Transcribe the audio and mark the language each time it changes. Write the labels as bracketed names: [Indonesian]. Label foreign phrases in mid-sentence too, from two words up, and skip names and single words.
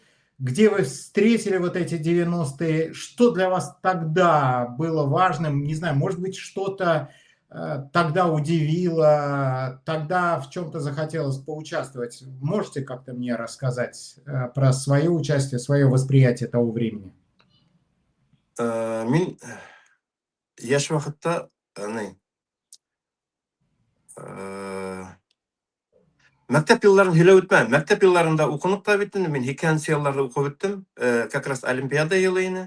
[Russian] Где вы встретили вот эти 90-е? Что для вас тогда было важным? Не знаю, может быть, что-то тогда удивило, тогда в чем-то захотелось поучаствовать. Можете как-то мне рассказать про свое участие, свое восприятие того времени? [Tatar] Мин яшь вакытта мәктәп елларын һөйләп үтмәм. Мәктәп елларында укынып та бит инде. Мин 2нче елларда укып беттем. [Russian] Как раз [Tatar] Олимпиада елы ине.